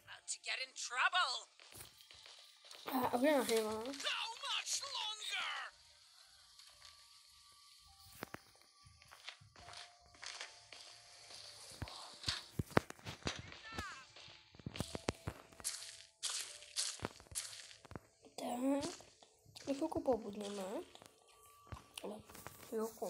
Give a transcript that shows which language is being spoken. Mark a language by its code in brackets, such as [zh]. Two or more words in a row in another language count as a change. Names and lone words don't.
[en] to get in trouble. [cs] A kde nahněvá? [en] How much longer? [cs] Tak. My chvilku pobudneme. Ale chvilku.